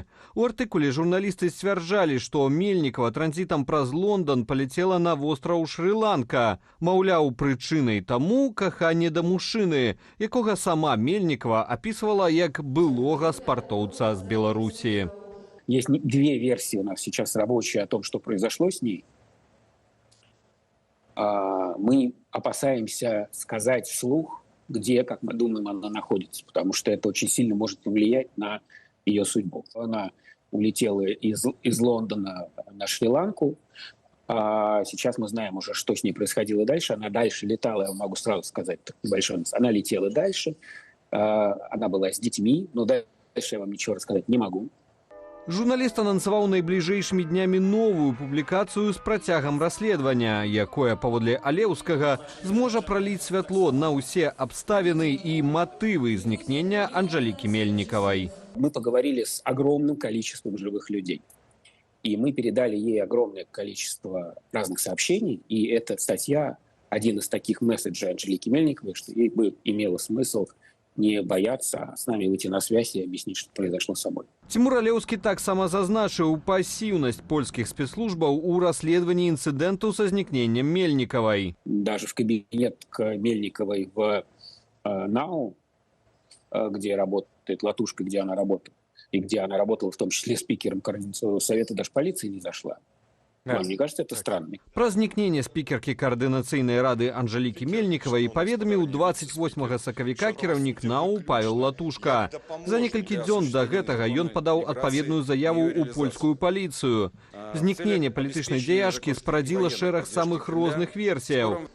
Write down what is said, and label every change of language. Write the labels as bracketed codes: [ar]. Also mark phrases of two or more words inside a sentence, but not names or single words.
[be] У артыкуле журналісты сцвярджалі, што Мельнікава транзітам праз Лондан паляцела на востраў Шры-Ланка. Маўляў, прычынай таму каханне да мужчыны, якога сама Мельнікава апісвала як былога спартоўца з Беларусі. [ru] Есть две версии у нас сейчас рабочие о том, что произошло с ней. Мы опасаемся сказать вслух, где, как мы думаем, она находится, потому что это очень сильно может повлиять на ее судьбу. Она улетела из Лондона на Шри-Ланку. Сейчас мы знаем уже, что с ней происходило дальше. Она дальше летала, я могу сразу сказать, небольшой. Она летела дальше. Она была с детьми, но дальше я вам ничего рассказать не могу. [be] Журналіст анансаваў найбліжэйшымі днямі новую публікацыю з працягам расследавання, якое, паводле Алеўскага, зможа праліць святло на ўсе абставіны і матывы знікнення Анжэлікі Мельнікавай. [ru] Мы поговорили с огромным количеством живых людей. И мы передали ей огромное количество разных сообщений. И эта статья, один из таких месседжей Анжелики Мельниковой, что ей бы имело смысл не бояться, а с нами выйти на связь и объяснить, что произошло с собой. [be] Цімур Алеўскі таксама зазначыў пасіўнасць польскіх спецслужбаў у расследаванні інцыдэнту са знікненнем Мельнікавай. [ru] Даже в кабинет к Мельниковой в НАУ, где работает Латушка, где она работает, и где она работала в том числе спикером Координационного совета, даже полиция не зашла. Вам не кажется это странным? [be] Пра знікненне спікеркі каардынацыйнай рады Анжалікі Мельнікавай паведаміў 28 сакавіка кіраўнік НАУ Павел Латушка. За некалькі дзён да гэтага ён падаў адпаведную заяву ў польскую паліцыю. Знікненне палітычнай дзяячкі спарадзіла шэраг самых розных версіяў.